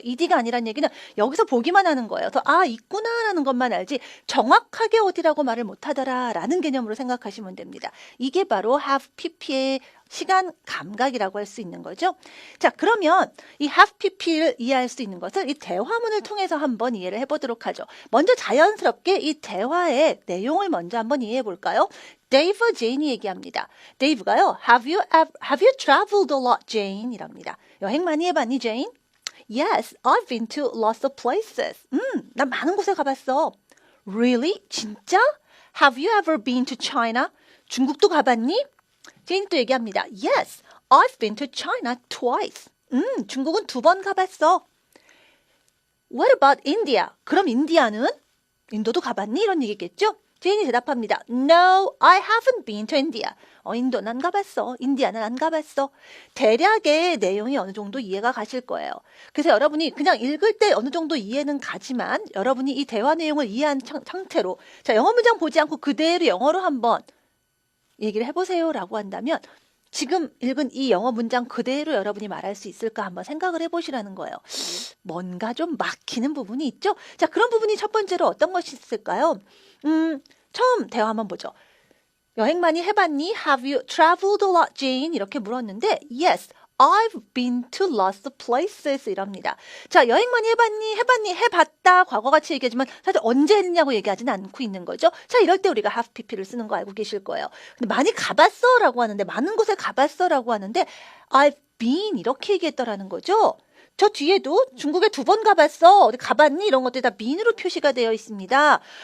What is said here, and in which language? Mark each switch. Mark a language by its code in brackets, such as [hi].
[ko] ed가 아니란 얘기는 여기서 보기만 하는 거예요. 그래서 있구나라는 것만 알지 정확하게 어디라고 말을 못하더라라는 개념으로 생각하시면 됩니다. 이게 바로 have pp의 시간 감각이라고 할 수 있는 거죠. 자, 그러면 이 have pp를 이해할 수 있는 것을 이 대화문을 통해서 한번 이해를 해보도록 하죠. 먼저 자연스럽게 이 대화의 내용을 먼저 한번 이해해 볼까요? 데이브와 제인이 얘기합니다. 데이브가요, [en] have you traveled a lot, Jane? [ko] 이랍니다. 여행 많이 해봤니, 제인? [en] Yes, I've been to lots of places. [ko] 난 많은 곳에 가봤어. [en] Really? [ko] 진짜? [en] Have you ever been to China? [ko] 중국도 가봤니? 제인이 또 얘기합니다. [en] Yes, I've been to China twice. [ko] 중국은 2번 가봤어. [en] What about India? [ko] 그럼 인디아는? 인도도 가봤니? 이런 얘기겠죠? 제인이 대답합니다. [en] No, I haven't been to India. [ko] 인도는 안 가봤어. 인디아는 안 가봤어. 대략의 내용이 어느 정도 이해가 가실 거예요. 그래서 여러분이 그냥 읽을 때 어느 정도 이해는 가지만 여러분이 이 대화 내용을 이해한 상태로 자, 영어 문장 보지 않고 그대로 영어로 한번 얘기를 해보세요 라고 한다면 지금 읽은 이 영어 문장 그대로 여러분이 말할 수 있을까 한번 생각을 해보시라는 거예요. 뭔가 좀 막히는 부분이 있죠? 자, 그런 부분이 첫 번째로 어떤 것이 있을까요? 처음 대화 한번 보죠. 여행 많이 해봤니? [en] Have you traveled a lot, Jane? [ko] 이렇게 물었는데 [en] Yes, I've been to lots of places [ko] 이럽니다. 자, 여행 많이 해봤니? 해봤다. 과거같이 얘기하지만 사실 언제 했냐고 얘기하지는 않고 있는 거죠. 자, 이럴 때 우리가 have pp를 쓰는 거 알고 계실 거예요. 근데 많이 가봤어 라고 하는데 많은 곳에 가봤어 라고 하는데 [en] I've been [ko] 이렇게 얘기했더라는 거죠. 저 뒤에도 중국에 2번 가봤어. 어디 가봤니? 이런 것들이 다 been으로 표시가 되어 있습니다.